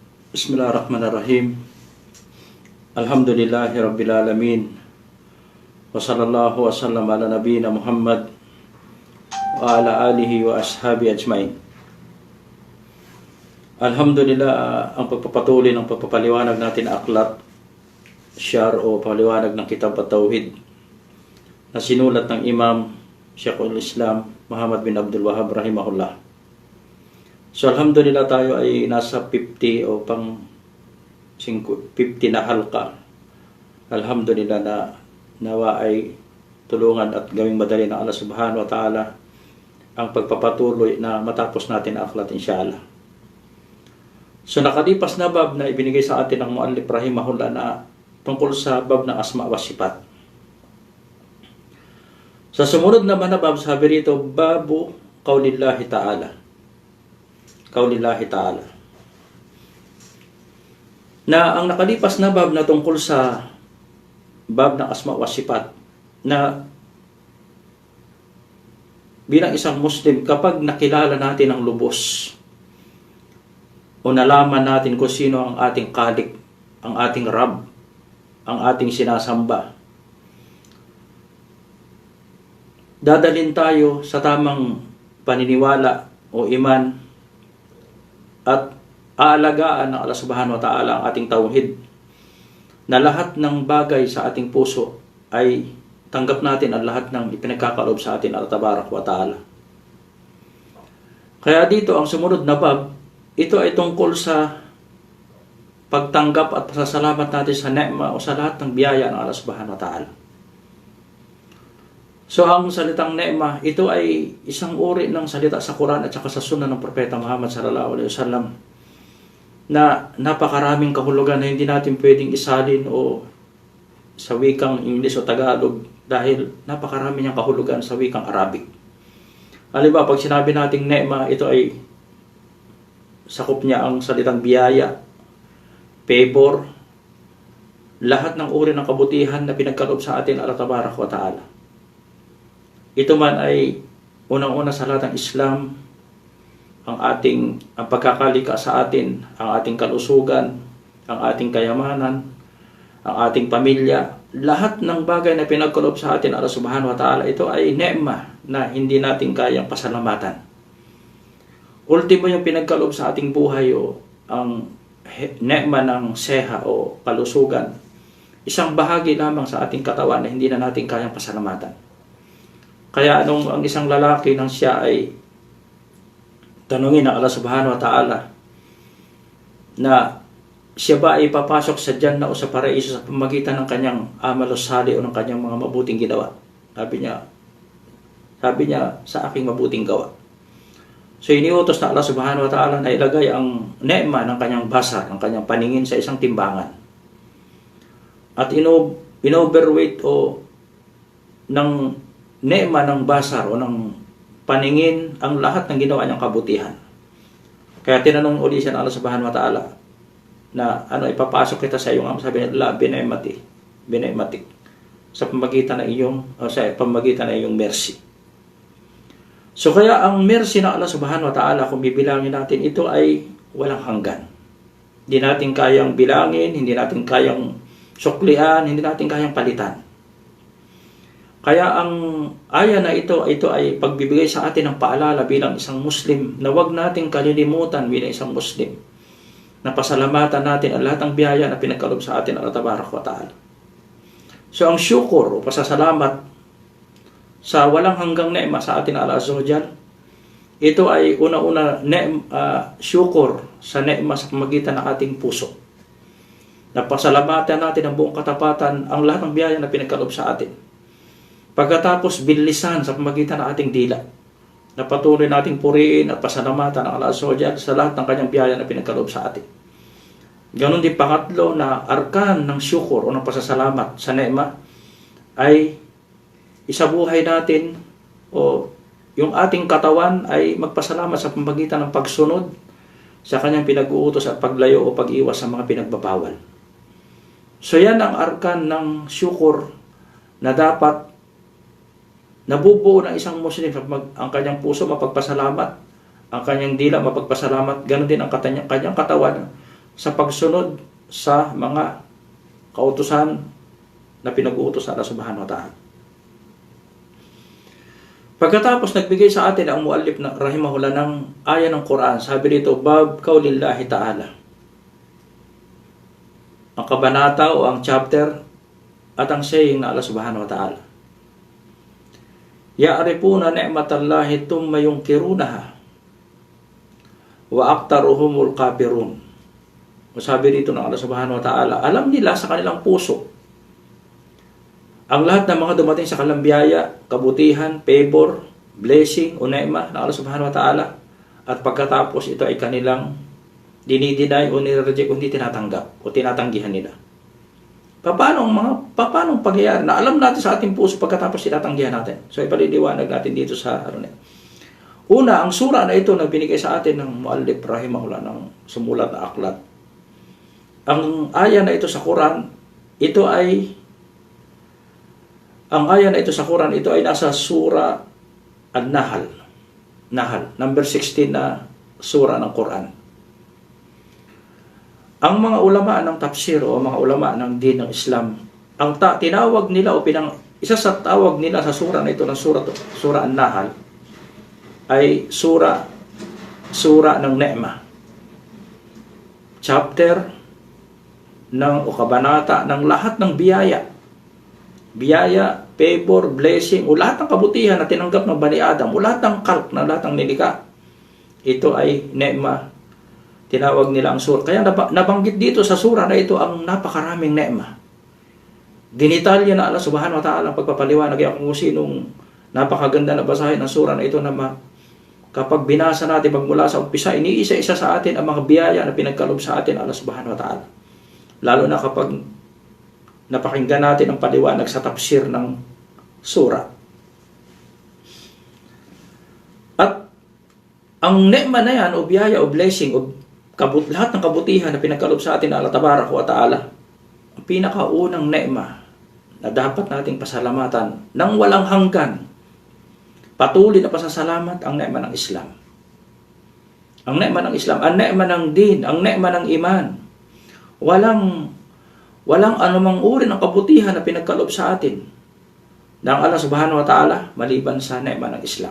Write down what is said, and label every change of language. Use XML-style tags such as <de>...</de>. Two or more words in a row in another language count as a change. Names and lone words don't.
<ar>بسم الله الرحمن الرحيم. الحمد لله رب العالمين. وصلى الله وسلم على نبينا محمد وعلى آله وأصحابه أجمعين. الحمد لله,</ar> <tl>ang pagpapatuloy ng pagpapaliwanag natin aklat, syar o paliwanag ng kitab at-tauhid na sinulat ng Imam Sheikhul Islam Muhammad bin Abdul Wahhab rahimahullah. So alhamdulillah, tayo ay nasa 50 o pang 50 na halqa. Alhamdulillah na nawa ay tulungan at gawing madali ng Allah</tl> <ar>سبحانه وتعالى</ar> <tl>ang pagpapatuloy na matapos natin ang aklat insyaAllah. So nakalipas na bab na ibinigay sa atin ng muallif rahimahullah na tungkol sa bab ng</tl> <ar>الأسماء والصفات.</ar> <tl>Sa sumunod naman na bab, sabi rito,</tl> <ar>باب قول الله تعالى. قول الله تعالى.</ar> <tl>Na ang nakalipas na bab na tungkol sa bab ng</tl> <ar>الأسماء والصفات,</ar> <tl>na bilang isang Muslim, kapag nakilala natin ang lubos o nalaman natin kung sino ang ating Khalik, ang ating Rab, ang ating sinasamba, dadalhin tayo sa tamang paniniwala o iman at aalagaan ng Allah</tl> <ar>سبحانه وتعالى</ar> <tl>ang ating tauhid, na lahat ng bagay sa ating puso ay tanggap natin ang lahat ng ipinagkakaloob sa atin Allah</tl> <ar>تبارك وتعالى.</ar> <tl>Kaya dito ang sumunod na bab, ito ay tungkol sa pagtanggap at pasasalamat natin sa ni'ma o sa lahat ng biyaya ng Allah</tl> <ar>سبحانه وتعالى.</ar> <tl>So ang salitang ni'ma, ito ay isang uri ng salita sa Quran at saka sa Sunnah ng Propeta Muhammad</tl> <ar>صلى الله عليه وسلم</ar> <tl>na napakaraming kahulugan na hindi natin pwedeng isalin o sa wikang English o Tagalog dahil napakarami niyang kahulugan sa wikang Arabic. Halimbawa, pag sinabi nating ni'ma, ito ay sakop niya ang salitang biyaya, favor, lahat ng uri ng kabutihan na pinagkaloob sa atin Allah</tl> <ar>تبارك وتعالى.</ar> <tl>Ito man ay unang-una sa lahat ng Islam, ang pagkakalika sa atin, ang ating kalusugan, ang ating kayamanan, ang ating pamilya, lahat ng bagay na pinagkaloob sa atin Allah</tl> <ar>سبحانه وتعالى,</ar> <tl>ito ay ni'ma na hindi natin kayang pasalamatan. Ultimo yung pinagkaloob sa ating buhay o ang ni'ma ng seha o kalusugan, isang bahagi lamang sa ating katawan na hindi na natin kayang pasalamatan. Kaya nung ang isang lalaki nang siya ay tanungin ng Allah</tl> <ar>سبحانه وتعالى</ar> <tl>na siya ba ay papasok sa Jannah o sa Paraiso sa pamagitan ng kanyang amal o sali o ng kanyang mga mabuting ginawa, sabi niya sa aking mabuting gawa. So iniutos na Allah</tl> <ar>سبحانه وتعالى</ar> <tl>na ilagay ang ni'ma ng kanyang basar, ng kanyang paningin sa isang timbangan at inoverweight o ng ni'ma ng basar o ng paningin ang lahat ng ginawa niyang kabutihan. Kaya tinanong uli siya ng Allah</tl> <ar>سبحانه وتعالى</ar> <tl>na ipapasok kita sa iyong sabi niya, la binaimatik sa pamagitan ng iyong mercy. So kaya ang mercy ng Allah</tl> <ar>سبحانه وتعالى,</ar> <tl>kung bibilangin natin, ito ay walang hanggan. Hindi natin kayang bilangin, hindi natin kayang suklian, hindi natin kayang palitan. Kaya ang aya na ito ay pagbibigay sa atin ng paalala bilang isang Muslim na huwag nating kalilimutan bilang isang Muslim na pasalamatan natin ang lahat ng biyaya na pinagkaloob sa atin Allah</tl> <ar>تبارك وتعالى.</ar> <tl>So ang syukur o pasasalamat sa walang hanggang ni'ma sa atin Allah</tl> <ar>عز وجل,</ar> <tl>ito ay una-una syukur sa ni'ma sa pamagitan ng ating puso. Na pasalamatan natin ang buong katapatan ang lahat ng biyaya na pinagkaloob sa atin. Pagkatapos bilisan sa pamagitan ng ating dila, na patuloy nating puriin at pasalamatan ang Allah</tl> <ar>عز وجل</ar> <tl>sa lahat ng kanyang biyaya na pinagkaloob sa atin. Ganon din pangatlo na arkan ng syukur o ng pasasalamat sa ni'ma ay isabuhay natin o yung ating katawan ay magpasalamat sa pamagitan ng pagsunod sa kanyang pinag-uutos at paglayo o pag-iwas sa mga pinagbabawal. So yan ang arkan ng syukur na dapat nabubuo ng isang Muslim, ang kanyang puso mapagpasalamat, ang kanyang dila mapagpasalamat, ganoon din ang kanyang katawan sa pagsunod sa mga kautusan na pinag-uutos sa Allah</tl> <ar>سبحانه وتعالى.</ar> <tl>Pagkatapos nagbigay sa atin ang muallif na rahimahullah ng aya ng Quran, sabi dito,</tl> <ar>باب قول الله تعالى.</ar> <tl>Ang kabanata o ang chapter at ang saying na Allah</tl> <ar>سبحانه وتعالى. يعرفون نعمة الله ثم ينكرونها وأكثرهم الكافرون.</ar> <tl>Sabi dito ng Allah</tl> <ar>سبحانه وتعالى,</ar> <tl>alam nila sa kanilang puso ang lahat ng mga dumating sa kanilang biyaya, kabutihan, favor, blessing o neema ng Allah</tl> <ar>سبحانه وتعالى,</ar> <tl>at pagkatapos ito ay kanilang dinidinay o nireject o hindi tinatanggap o tinatanggihan nila. Paano pangyayari na alam natin sa ating puso pagkatapos tinatanggihan natin? So ipaliliwanag natin dito sa una, ang sura na ito na binigay sa atin ng muallif rahimahullah ng sumulat na aklat. Ang aya na ito sa Quran, ito ay nasa Surah An-Nahl. Number 16 na sura ng Quran. Ang mga ulama ng tafsir o mga ulama ng din ng Islam, ang tinawag nila o isa sa tawag nila sa sura na ito ng Surah An-Nahl ay sura ng Ne'ma. Chapter o kabanata ng lahat ng biyaya, favor, blessing, o lahat ng kabutihan na tinanggap ng Bani Adam, o lahat ng kalp na lahat ng nilikha. Ito ay ne'ma. Tinawag nila ang surah. Kaya nabanggit dito sa surah na ito ang napakaraming ne'ma. Dinitalya na Allah</tl> <ar>سبحانه وتعالى</ar> <tl>ang pagpapaliwanag. Kaya kung sinong napakaganda na basahin ng surah na ito na kapag binasa natin magmula sa umpisa, iniisa-isa sa atin ang mga biyaya na pinagkalob sa atin Allah</tl> <ar>سبحانه وتعالى.</ar> <tl>Lalo na kapag napakinggan natin ang paliwanag sa tafsir ng surah. At ang ne'ma na yan, o biyaya, o blessing, o lahat ng kabutihan na pinagkalob sa atin Allah</tl> <ar>تبارك وتعالى,</ar> <tl>ang pinakaunang ne'ma na dapat nating pasalamatan nang walang hanggan, patuloy na pasasalamat, ang ne'ma ng Islam. Ang ne'ma ng Islam, ang ne'ma ng din, ang ne'ma ng iman. Walang anumang uri ng kabutihan na pinagkalob sa atin ng Allah</tl> <ar>سبحانه وتعالى</ar> <tl>maliban sa ne'ma ng Islam.</tl>